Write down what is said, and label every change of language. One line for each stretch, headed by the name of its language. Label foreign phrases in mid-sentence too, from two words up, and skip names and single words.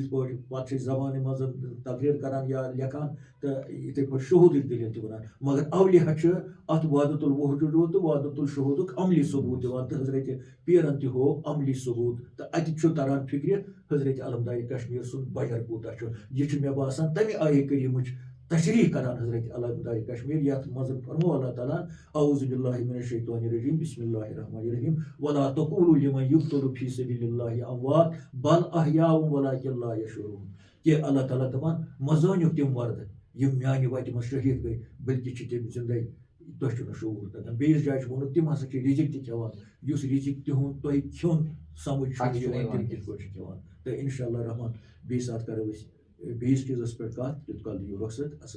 Kashmiri: یِتھ پٲٹھۍ پتہٕ چھِ أسۍ زبانہِ منٛز تقریٖر کران یا لیکھان تہٕ یِتھٕے پٲٹھۍ شہوٗدٕچ دٔلیٖل تہِ ونان مگر اولیا چھِ اتھ وحدت الوجوٗد تہٕ وحدت الشہوٗدُک عملی ثبوٗت دِوان تہٕ حضرت پیٖرن تہِ ہوو عملی ثبوٗت تہٕ اتہِ چھُ تران فِکرِ حضرت علمدارِ کشمیٖر سُنٛد بجر کوٗتاہ چھُ یہِ چھُ مےٚ باسان تمہِ آیہِ کریٖمٕچ تشریح کران حضرت علمدارِ کشمیٖر یتھ منٛز فرموو اللہ تعالیٰ
Arabic: اعوذ باللہ من الشیطان الرجیم بسم اللہ الرحمن الرحیم ولا تقولوا لمن يقتل في سبيل الله اموات بل احیاء ولكن لا يشعرون
Kashmiri: کہ اللہ تعالیٰ دپان مہ زٲنِو تِم مرد یِم میانہِ وتہِ منٛز شہیٖد گٔے بلکہِ چھِ تِم زندے تۄہہِ چھُو نہٕ شعوٗر تگان بیٚیِس جایہِ چھُ ووٚنمُت تِم ہسا چھِ رِزِق تہِ کھٮ۪وان یُس رِزِق تِہُنٛد تۄہہِ کھیوٚن سمجھ چھُ یِوان تِم کِتھ پٲٹھۍ چھِ کھٮ۪وان تہٕ اِنشاء اللہ رحمان بیٚیہِ ساتہٕ کرو أسۍ بیٚیِس چیٖزس پٮ۪ٹھ کتھ تیُت کال دِیِو رۄخصت اصل